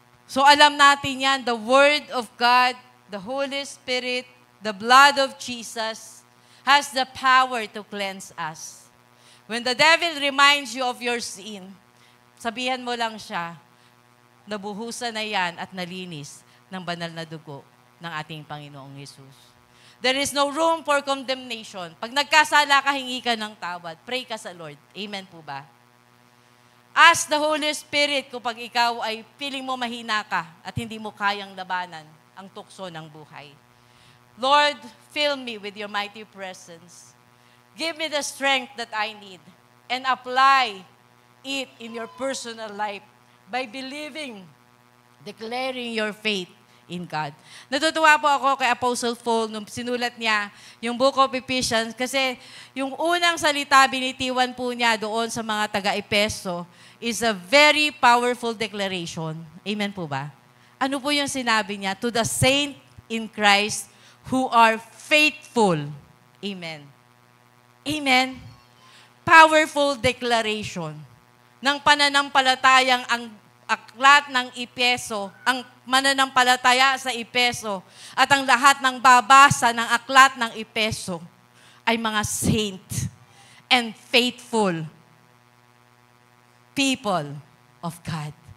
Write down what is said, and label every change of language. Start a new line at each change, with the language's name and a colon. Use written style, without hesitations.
Filipino: So alam natin yan,
English: the Word of God, the Holy Spirit, the blood of Jesus has the power to cleanse us. When the devil reminds you of your sin,
Filipino: sabihan mo lang siya, nabuhusan na yan at nalinis ng banal na dugo ng ating Panginoong Jesus.
English: There is no room for condemnation.
Filipino: Pag nagkasala ka, hingi ka ng tawad. Pray ka sa Lord. Amen po ba?
English: Ask the Holy Spirit
Filipino: kapag ikaw ay feeling mo mahina ka at hindi mo kayang labanan ang tukso ng buhay.
English: Lord, fill me with your mighty presence. Give me the strength that I need and apply it in your personal life by believing, declaring your faith in God.
Filipino: Natutuwa po ako kay Apostle Paul nung sinulat niya yung Book of Ephesians kasi yung unang salita binitiwan po niya doon sa mga taga-Epeso
English: is a very powerful declaration.
Filipino: Amen po ba? Ano po yung sinabi niya?
English: To the saint in Christ who are faithful. Amen. Amen.
Filipino: Powerful declaration ng pananampalatayang ang aklat ng Epeso, ang mananampalataya sa Epeso at ang lahat ng babasa ng aklat ng Epeso ay mga
English: saint and faithful people of God.